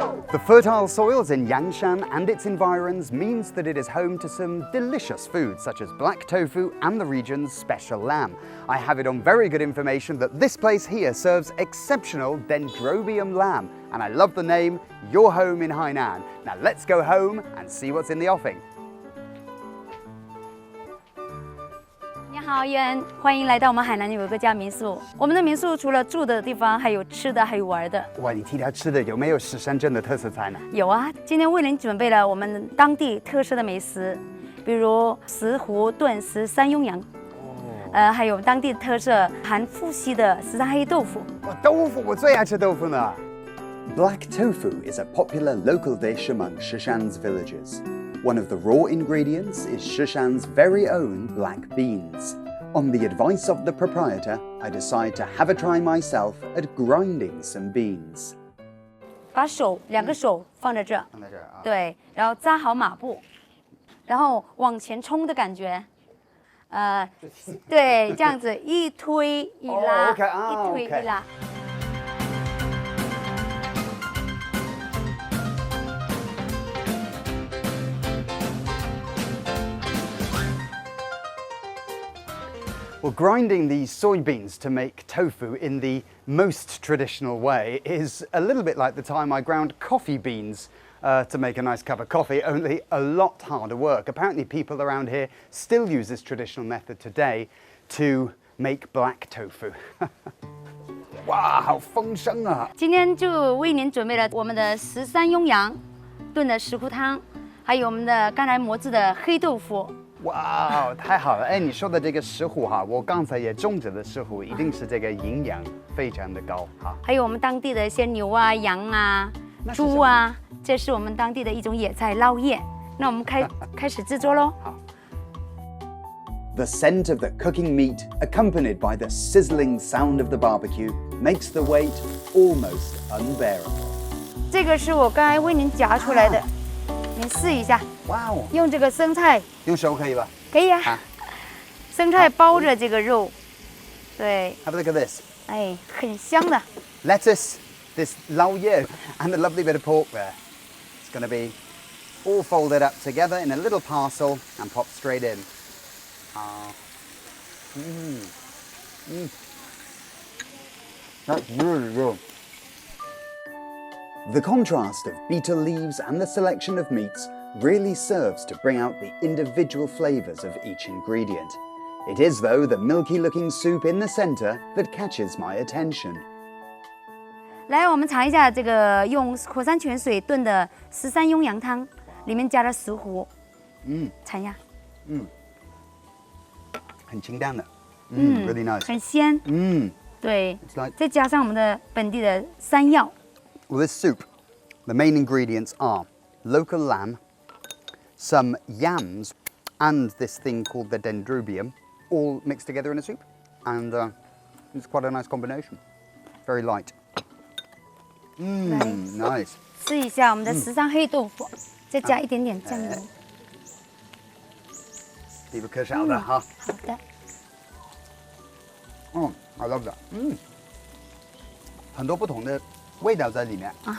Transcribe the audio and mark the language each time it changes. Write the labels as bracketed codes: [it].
[en] The fertile soils in Yangshan and its environs means that it is home to some delicious foods such as black tofu and the region's special lamb. I have it on very good information that this place here serves exceptional dendrobium lamb, and I love the name, Your Home in Hainan. Now let's go home and see what's in the offing. [zh] 你好，燕，欢迎来到我们海南有个家民宿。我们的民宿除了住的地方，还有吃的，还有玩的。哇，你提到吃的，有没有石山镇的特色菜呢？有啊，今天为您准备了我们当地特色的美食，比如石斛炖13雍羊，还有当地特色含富硒的13黑豆腐。哇，豆腐，我最爱吃豆腐呢。 [en] Black tofu is a popular local dish among Shishan's villagers. One of the raw ingredients is Shishan's very own black beans. On the advice of the proprietor, I decide to have a try myself at grinding some beans. [zh] 把2个手放在这，放在这儿啊。对，然后扎好马步，然后往前冲的感觉，对，这样子一推一拉，一推一拉。 [en] Well, grinding these soybeans to make tofu in the most traditional way is a little bit like the time I ground coffee beans to make a nice cup of coffee, only a lot harder work. Apparently people around here still use this traditional method today to make black tofu. [zh] 哇，好丰盛啊！今天就为您准备了我们的13雍羊炖的石斛汤，还有我们的刚才磨制的黑豆腐。哇，太好了！哎，你说的这个石斛哈，我刚才也种植的石斛，一定是这个营养非常的高哈。还有我们当地的一些牛啊、羊啊、猪啊，这是我们当地的一种野菜捞叶。那我们开始制作喽。好。 [en] The scent of the cooking meat, accompanied by the sizzling sound of the barbecue, makes the wait almost unbearable. [zh] 这个是我刚才为您夹出来的，您试一下。哇哦！用这个生菜，用手可以吧？可以啊。生菜包着这个肉，对。 [en] Have a look at this. [zh] 哎，很香的。 [en] Lettuce, this 捞叶 and a lovely bit of pork there. It's going to be all folded up together in a little parcel and popped straight in. That's really good. The contrast of betel leaves and the selection of meats really serves to bring out the individual flavours of each ingredient. It is, though, the milky-looking soup in the centre that catches my attention. [zh] 来，我们尝一下这个用火山泉水炖的13雍羊汤，里面加了石斛。尝一下。很清淡的。 [en] Really nice. [zh] 很鲜。对。再加上我们的本地的山药。 [en] Well, this soup, the main ingredients are local lamb, some yams, and this thing called the dendrobium, all mixed together in a soup. And it's quite a nice combination. Very light. Nice. [zh] 试一下我们的13黑豆腐，再加一点点酱油。一个可小的哈。好的。 [en] I love that. [zh] 很多不同的味道在里面。